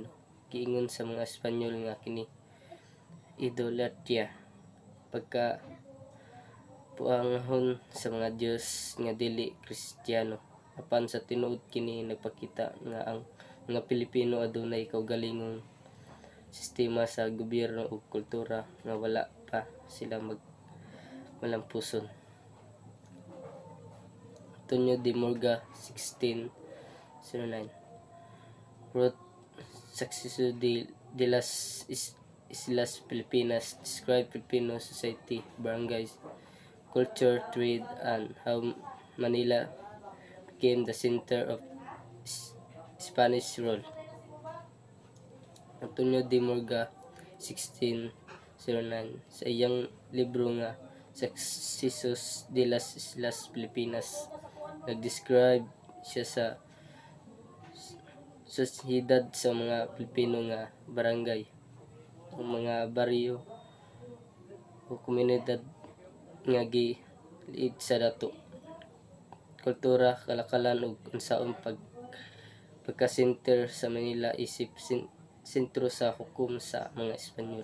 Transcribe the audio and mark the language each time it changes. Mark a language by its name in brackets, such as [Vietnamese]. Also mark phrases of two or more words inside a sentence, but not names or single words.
[Cebuano] Giingon sa mga Espanyol nga kini idolatria, pagka puanghon sa mga Diyos nga dili Kristiyano. Apan sa tinuod kini nagpakita nga ang mga Pilipino adunay kaugalingong sistema sa gobyerno ug kultura nga wala pa sila malampuson. [English] Antonio de Morga, 1609. Wrote Suceso de las Islas Filipinas, describe Filipino society, barangays, culture, trade, and how Manila became the center of Spanish rule. [Cebuano] Antonio de Morga, 1609. Sa iyang libro nga Sucesos de las Islas Filipinas, nag-describe siya sa sosyedad sa mga Pilipino nga barangay, ang mga baryo o komunidad nga giliid sa dato, kultura, kalakalan ug unsaon pagka-center sa Manila isip sentro sa hukom sa mga Espanyol.